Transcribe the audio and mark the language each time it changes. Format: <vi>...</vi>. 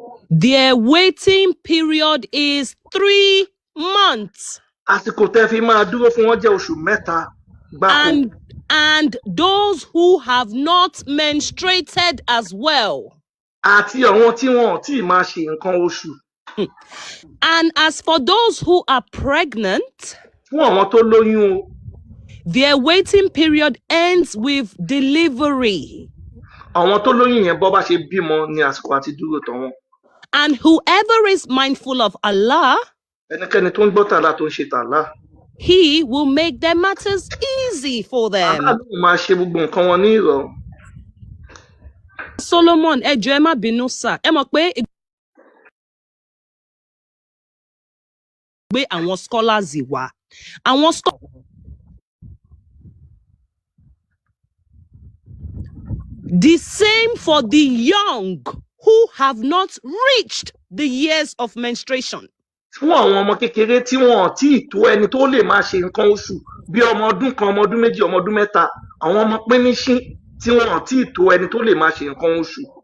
<en>their waiting period is 3 months.</en> <yo>àsìkò tẹ́ fi máa dúró fún wọn jẹ́ oṣù mẹ́ta gbáko.</yo> <en>And those who have not menstruated as well.</en> <yo>Àti àwọn tí wọn ò tí ì máa ṣe nǹkan oṣù.</yo> <en>And as for those who are pregnant.</en> <yo>Fún àwọn tó lóyún o.</yo> <en>Their waiting period ends with delivery.</en> <yo>Àwọn tó lóyún yẹn bọ́ bá ṣe bímọ ní àsìkò àti dúró tán wọn.</yo> <en>And whoever is mindful of Allah.</en> <yo>Ẹnikẹ́ni tó ń gbọ́ tàlá tó ń ṣe tàlá.</yo> <en>He will make their matters easy for them.</en> <yo>Máa ṣe gbogbo nǹkan wọn ní ìrọ̀rùn. Solomon, ẹ jọ̀ọ́ ẹ má bínú sà. Ẹ mọ̀ pé gbé àwọn scholars wá.</yo> <en>Àwọn the same for the young who have not reached the years of menstruation.</en> <yo>Fún àwọn ọmọ kékeré tí wọn ò tí ì tó ẹni tó lè máa ṣe nǹkan oṣù bí ọmọ ọdún kan ọmọ ọdún méjì ọmọ ọdún mẹ́ta àwọn ọmọ píníṣín tí wọn ò tí ì tó ẹni tó lè máa ṣe nǹkan oṣù.</yo>